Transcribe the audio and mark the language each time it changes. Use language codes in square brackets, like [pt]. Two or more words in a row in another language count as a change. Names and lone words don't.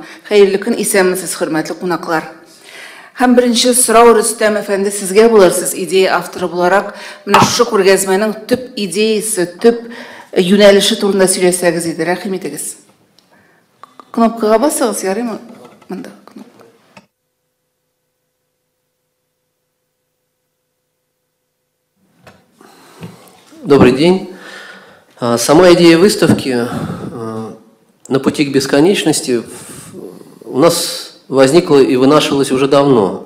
[tt] Хәерле көн, исәнмесез, хөрмәтле кунаклар. Һәм беренче сорау, Рөстәм әфәнде, сезгә булыр, сез идея авторы буларак, менә шушы күргәзмәнең төп идеясы, төп юнәлеше турында сөйләсәгез иде, рәхим итегез. Кнопкага басыгыз, ярыймы? Монда. [ru] Добрый день. Сама идея выставки «На пути к бесконечности» у нас возникла и вынашивалась уже давно.